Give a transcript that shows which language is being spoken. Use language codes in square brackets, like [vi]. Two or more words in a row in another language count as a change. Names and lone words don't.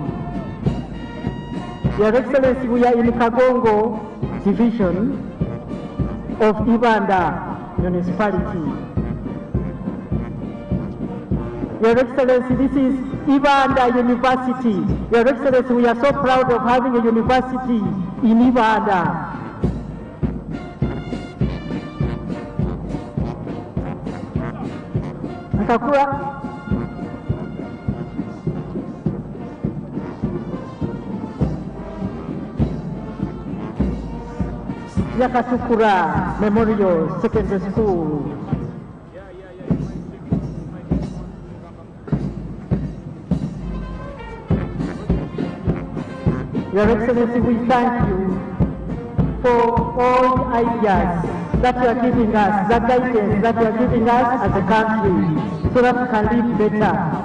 [en] Your Excellency, we are in Kagongo Division of IBANDA Municipality. Your Excellency, this is IBANDA University. Your Excellency, we are so proud of having a university in IBANDA. Akakura. Yakasukura Memorial Secondary School. Your Excellency, we thank you for all the ideas that you are giving us, the guidance that you are giving us as a country, so that we can live better.